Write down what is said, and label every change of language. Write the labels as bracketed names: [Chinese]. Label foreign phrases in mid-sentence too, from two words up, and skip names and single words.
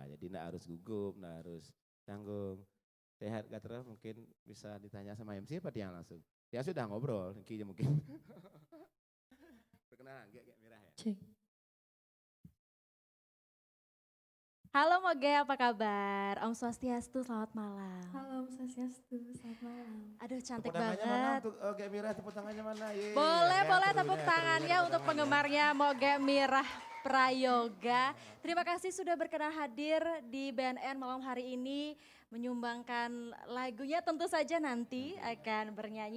[Indonesian] Jadi tidak harus gugup, tidak harus canggung. Sehat gak terus mungkin bisa ditanya sama MC apa tiang langsung. Ya sudah ngobrol, niki mungkin. Perkenalan Gek Mirah ya. Cek. Halo Moge, apa kabar? [Balinese] Om Swastiastu, [Indonesian] selamat malam. Halo, [Balinese] Om Swastiastu, [Indonesian] selamat malam. Aduh cantik Tepuk tangannya banget. mana untuk Gek Mirah, tepuk tangannya mana? Yeay, Boleh ya, tepuk krunya, tangannya tepuk untuk tangannya. penggemarnya Moge Mirah Prayoga. Terima kasih sudah berkenan hadir di BNN malam hari ini. Menyumbangkan lagunya, tentu saja nanti akan bernyanyi.